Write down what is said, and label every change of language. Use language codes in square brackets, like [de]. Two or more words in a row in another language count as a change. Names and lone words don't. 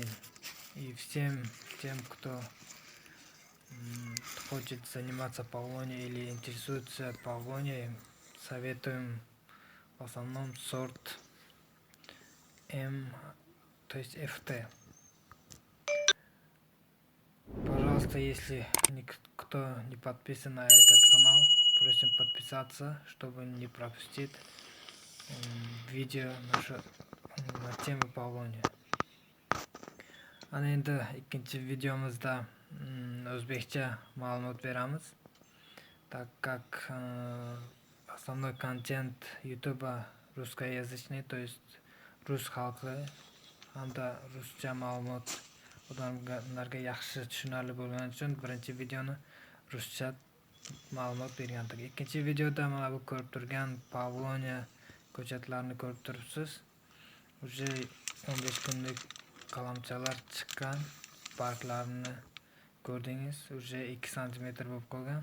[ru] И всем тем, кто хочет заниматься павлонией или интересуется павлонией, советуем в основном сорт М, то есть FT. Пожалуйста, если никто не подписан на этот канал, просим подписаться, чтобы не пропустить видео на тему павлония. [uz] Ana endi ikkinchi videomizda o'zbekcha ma'lumot beramiz, [ru] так как основной контент YouTube русскоязычный, то есть [uz] rus xalqi hamda ruscha ma'lumot odamlarga yaxshi tushunarli bo'lgani uchun birinchi videoni ruscha ma'lumot bergan edik. Ikkinchi videoda mana bu ko'rib turgan pavlonia ko'chatlarini ko'rib turibsiz. Уже 15 kunlik qalamchalar chiqqan, barglarini ko'rdingiz, уже 2 cm bo'lib qolgan.